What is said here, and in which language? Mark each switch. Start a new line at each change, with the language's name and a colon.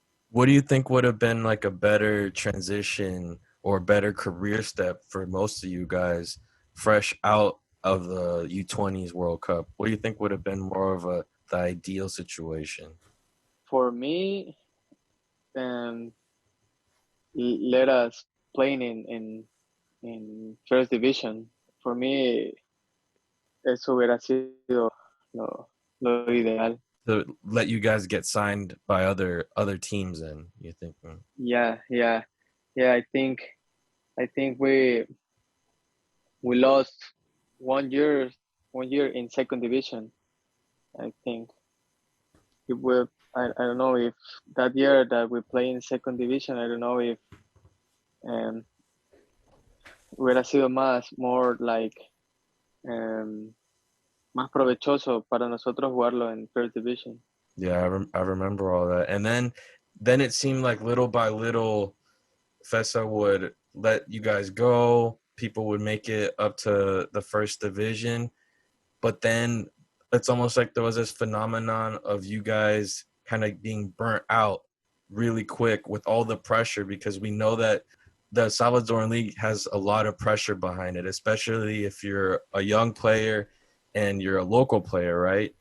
English: What do you think would have been like a better transition or better career step for most of you guys fresh out of the U20s World Cup? What do you think would have been more of the ideal situation? For me, um, let us playing in first division. For me,
Spanish: eso hubiera sido lo ideal.
English: To let you guys get signed by other teams in, you think? Yeah. I think we lost 1 year 1 year in second division. I think it will. I don't know if that year that we play in second division. I don't know if um,
Spanish: hubiera sido
English: more like um,
Spanish: más provechoso para nosotros jugarlo
English: en first division. Yeah, I remember all that. And then it seemed like little by little FESA would let you guys go. People would make it up to the first division. But then it's almost like there was this phenomenon of you guys kind of being burnt out really quick with all the pressure, because we know that the Salvadoran League has a lot of pressure behind it, especially if you're a young player and you're a local player, right?